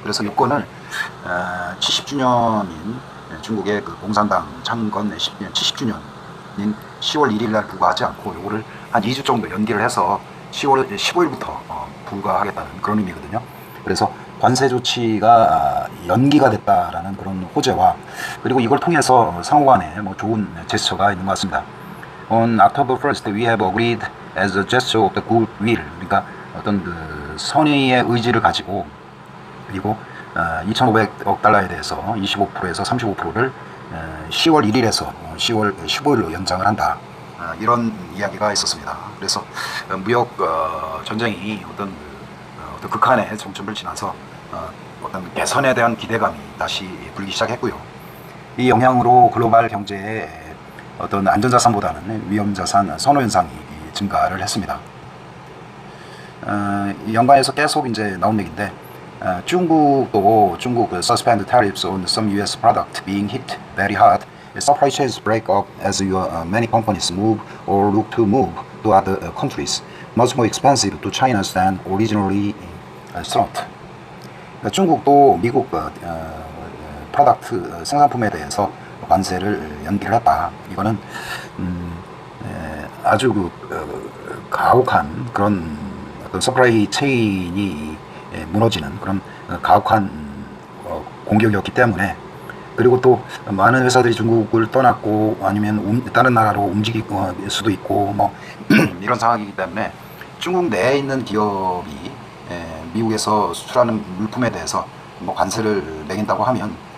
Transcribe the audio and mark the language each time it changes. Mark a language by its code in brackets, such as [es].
[ko] 그래서 요건을 70주년인 중국의 그 공산당 창건 70주년인 10월 1일 날 부과하지 않고 요거를 한 2주 정도 연기를 해서 10월 15일부터 부과하겠다는 그런 의미거든요. 그래서 관세 조치가 연기가 됐다라는 그런 호재와, 그리고 이걸 통해서 상호간에 뭐 좋은 제스처가 있는 것 같습니다. [en] On October 1st, we have agreed as a gesture of the goodwill. [ko] 그러니까 어떤 그 선의의 의지를 가지고, 그리고 2,500억 달러에 대해서 25%에서 35%를 10월 1일에서 10월 15일로 연장을 한다. 이런 이야기가 있었습니다. 그래서 무역 전쟁이 어떤 극한의 정점을 지나서 어떤 개선에 대한 기대감이 다시 불기 시작했고요. 이 영향으로 글로벌 경제에 어떤 안전자산보다는 위험자산 선호 현상이 증가를 했습니다. 이 연관해서 계속 이제 나온 얘기인데, 중국 [en] suspend tariffs on some U.S. product being hit very hard. Supply chains break up as many companies move or look to move to other countries, much more expensive to China than originally thought. [ko] 그러니까 중국도 미국 프로덕트 생산품에 대해서 관세를 연기를 했다. 이거는 아주 가혹한 그런 어떤 서플라이 체인이 무너지는 그런 가혹한 공격이었기 때문에, 그리고 또 많은 회사들이 중국을 떠났고 아니면 다른 나라로 움직일 수도 있고 뭐 이런 상황이기 때문에 중국 내에 있는 기업이 미국에서 수출하는 물품에 대해서 뭐 관세를 매긴다고 하면